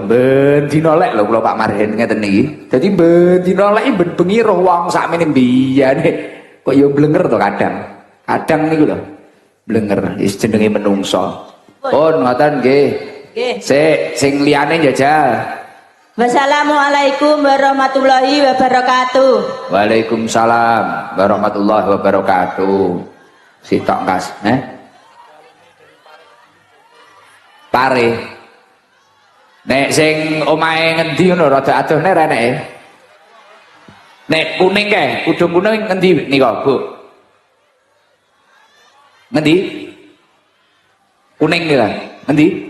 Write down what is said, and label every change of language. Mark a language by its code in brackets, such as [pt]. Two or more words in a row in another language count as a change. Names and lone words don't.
[jv] Ben dina lek lho kula Pak Marhen ngeten iki. Dadi ben dina lek ben bengi roh wong sakmene mbiyane kok yo blenger to kadang. Kadang niku lho. Blenger wis jenenge menungso. Pun ngoten nggih. Nggih. Sing liyane njajal. [ar] والسلام عليكم ورحمة الله وبركاته. وعليكم السلام ورحمة الله وبركاته. [jv] Sitok Kas, Pare. Nek sing omahe ngendi ngono rada adohne reneke. Nek kuning kae, kudung kuning ngendi nika, Bu? Ngendi? Kuning nika. Ngendi?